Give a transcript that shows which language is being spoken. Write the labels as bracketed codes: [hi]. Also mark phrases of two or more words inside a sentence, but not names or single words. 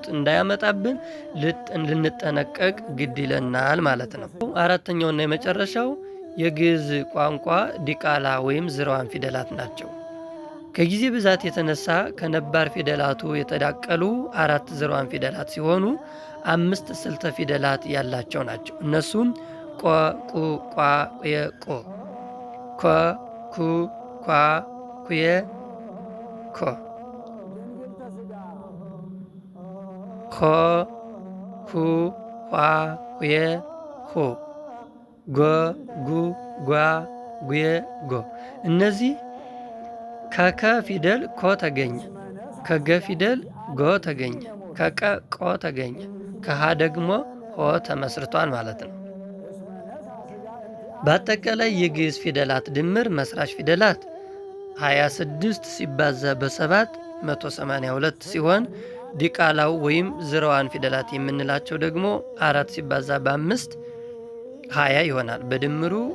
[am] እንዳያመጣብን ልንጠነቀቅ ግድ ይለናል ማለት ነው። አራተኛውና የመጨረሻው የግዕዝ ቋንቋ ዲቃላ ወይም ዝርዋን ፊደላት ናቸው። ከጊዜ ብዛት የተነሳ ከነባር ፊደላቱ የተዳቀሉ 4 ዝርዋን ፊደላት ሲሆኑ 5 ስልተ ፊደላት ያላቸው ናቸው። እነሱም ቆ፣ ቁ፣ ቋ፣ ቁየ፣ ቆ፣ ኮ፣ ኩ፣ ኳ፣ ኩየ፣ ኮ፣ ኮ፣ ኩ፣ ኳ፣ ኩየ፣ ኮ፣ ጎ፣ ጉ፣ ጓ፣ ጉየ፣ ጎ። እነዚህ ከከ ፊደል ኮ ተገኘ፣ ከገ ፊደል ጎ ተገኘ፣ ከቀ ቆ ተገኘ፣ ከሃ ደግሞ ሆ ተመስርቷል ማለት ነው። በአጠቃላይ የግዕዝ ፊደላት ድምር መስራች ፊደላት 26 ሲባዛ በ7 182 ሲሆን ዲቃላው ወይም ዝርዋን ፊደላት የምንላቸው ደግሞ 4 ሲባዛ በ5 20 ይሆናል። በድምሩ